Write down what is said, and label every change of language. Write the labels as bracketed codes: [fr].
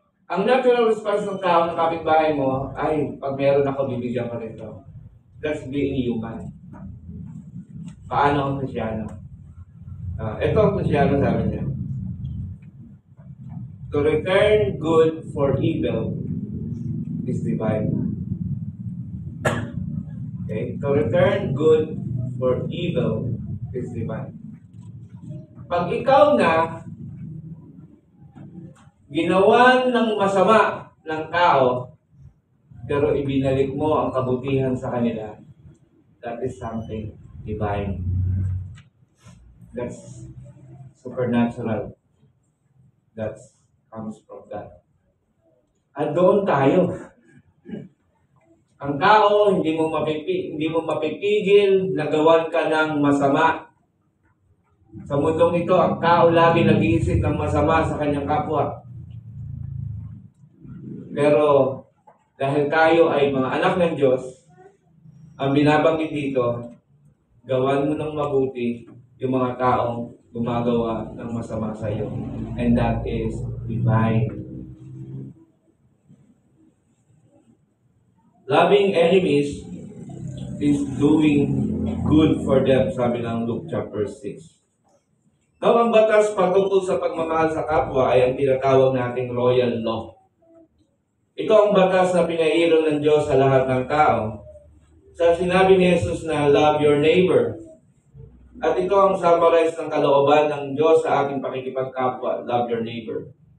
[tl] Ang natural response ng tao ng kapitbahay mo ay, pag meron ako, bibigyan ko rin ito. [en] That's being human. [tl] Paano ang Kristyano? Ito ang Kristyano, sabi niya. [en] To return good for evil is divine. Okay? To return good for evil is divine. [tl] Pag ikaw na ginawan ng masama ng tao, pero ibinalik mo ang kabutihan sa kanila, [en] that is something divine. That's supernatural. That comes from God. [tl] At doon tayo. Ang tao, hindi mo mapipigil na gawan ka ng masama. Sa mundong ito, ang tao lagi nag-iisip ng masama sa kanyang kapwa. Pero dahil tayo ay mga anak ng Diyos, ang binabanggit dito, gawan mo ng mabuti yung mga taong gumagawa ng masama sa iyo. [en] And that is divine. Loving enemies is doing good for them, [tl] sabi ng [en] Luke chapter 6. [tl] Now, ang batas patungkol sa pagmamahal sa kapwa ay ang tinatawag nating royal law. Ito ang batas na pinairal ng Diyos sa lahat ng tao. Sa sinabi ni Jesus na [en] love your neighbor. [tl] At ito ang summarize ng kalooban ng Diyos sa ating pakikipagkapwa. Love your neighbor.